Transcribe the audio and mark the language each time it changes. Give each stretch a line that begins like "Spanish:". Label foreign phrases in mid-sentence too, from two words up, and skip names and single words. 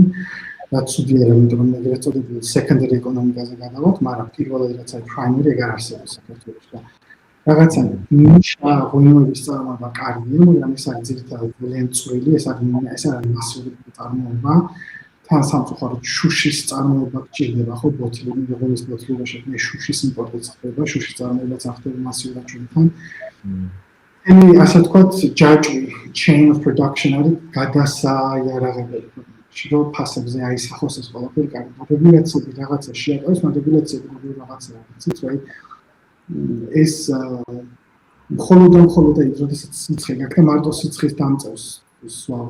Georgian: რაც ცუდია, იმიტომ რომ ეგრეთ წოდებული secondary ეკონომიკაზე გადავალთ, მაგრამ პირველად რაც არის primary ეგ არ არსებობს საქართველოში და რაღაცა ნიშა ღონისძიების წარმოება კარგია, მაგრამ ეს არის ძირითადად ძალიან წვრილი, ეს არის მასიური წარმოება. თან სამწუხაროდ შუშის წარმოება გჭირდება, ხო ბოთლები, როგორც ბოთლები შექმნა შუშის იმპორტიც ხდება, შუშის წარმოებაც ახდება მასიურად ჩვენთან. ასე ვთქვათ, ჯაჭვი
English: chain of production
Georgian: არის გადასაიარაღებელი. რომ ფასებზე აისახოს ეს ყველაფერი კარგი. რეგულაციები რაღაცა შეაკავეს, მაგრამ რეგულაციები რაღაცა იცით რა ეს მხოლოდ როდესაც სიცხე გაქვს, მარტო სიცხის დამწევს სვავ.